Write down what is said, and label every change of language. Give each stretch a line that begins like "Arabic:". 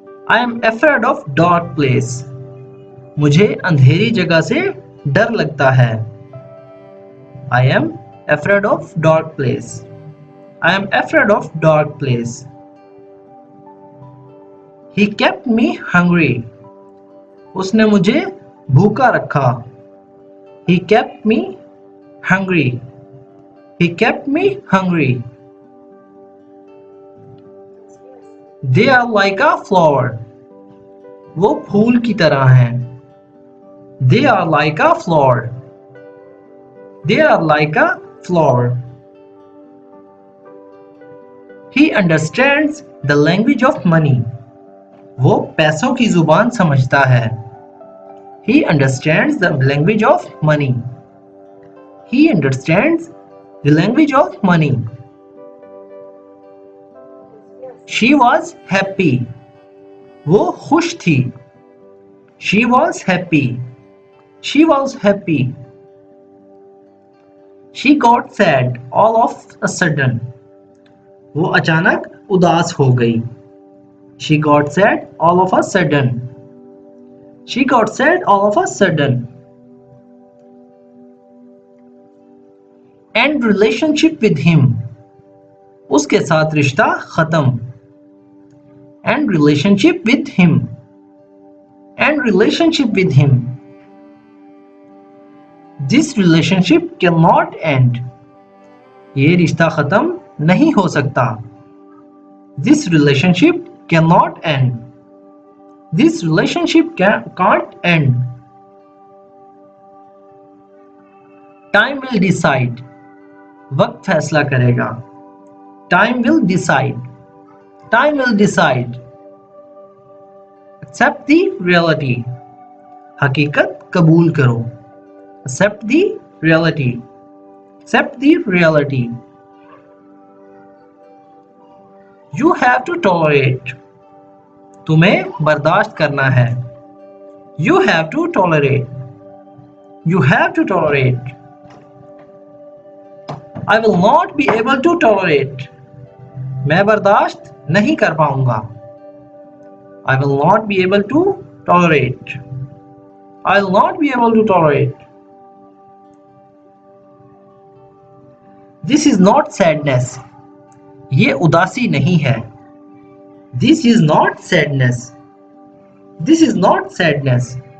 English: I am afraid of dark place.
Hindi: मुझे अंधेरी जगह से डर लगता है।
English: I am afraid of dark place. I am afraid of dark place. He kept me hungry.
Hindi: उसने मुझे भूखा रखा।
English: He kept me hungry. He kept me hungry. They are like a flower.
Hindi: वो फूल की तरह हैं।
English: They are like a flower. They are like a flower. He understands the language of money.
Hindi: वो पैसों की जुबान समझता है।
English: He understands the language of money. He understands the language of money. She was happy.
Hindi: वो खुश थी।
English: She was happy. She was happy. She got sad all of a sudden.
Hindi: वो अचानक उदास हो गई।
English: She got sad all of a sudden. She got sad all of a sudden. End relationship with him.
Hindi: उसके साथ रिश्ता खत्म।
English: End relationship with him. End relationship with him. This relationship cannot end.
Hindi: ये रिश्ता खत्म नहीं हो सकता।
English: This relationship cannot end. This relationship can't end. Time will decide.
Hindi: वक्त फैसला करेगा।
English: Time will decide. Time will decide. Accept the reality.
Hindi: हकीकत कबूल करो।
English: Accept the reality. Accept the reality. You have to tolerate.
Hindi: तुम्हें बर्दाश्त करना है।
English: You have to tolerate. You have to tolerate. I will not be able to tolerate.
Hindi: मैं बर्दाश्त नहीं कर पाऊंगा।
English: I will not be able to tolerate. I will not be able to tolerate. This is not sadness.
Hindi: ये उदासी नहीं है।
English: This is not sadness. This is not sadness.